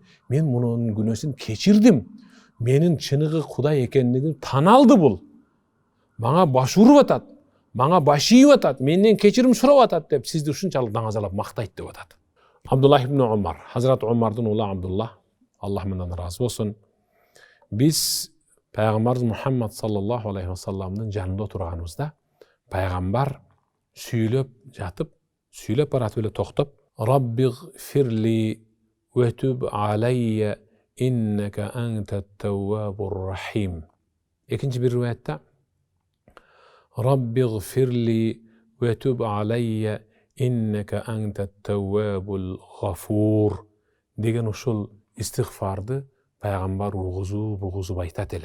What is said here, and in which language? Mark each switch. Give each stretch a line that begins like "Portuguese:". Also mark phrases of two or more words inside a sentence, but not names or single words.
Kyrgyz: Мен мунун күнөөсүн кечирдим. Менин чыныгы Кудай экендигин таналды бул. Мага баш уруп атат. Мага баш ийип атат. Менден кечирим сурап атат деп сизди ушунчалык даңазалап мактайт деп атат. Абдуллах ибн Умар, Хазрат Умардын уулу Абдуллах, Аллах менен разы болсун. Биз Пайгамбарыбыз Мухаммад
Arabic: صلى الله عليه وسلم
Kyrgyz: жанында отурганыбызда пайгамбар сүйлөп жатып, сүйлөп баратып эле токтоп,
Arabic: رب اغفر لي وتب علي إنك أنت التواب الرحيم.
Kyrgyz: Экинчи бир риwayatта
Arabic: رب اغفر لي وتب علي إنك أنت التواب الغفور
Kyrgyz: деген ушул истигфарды пайгамбар угузуп айтат эле.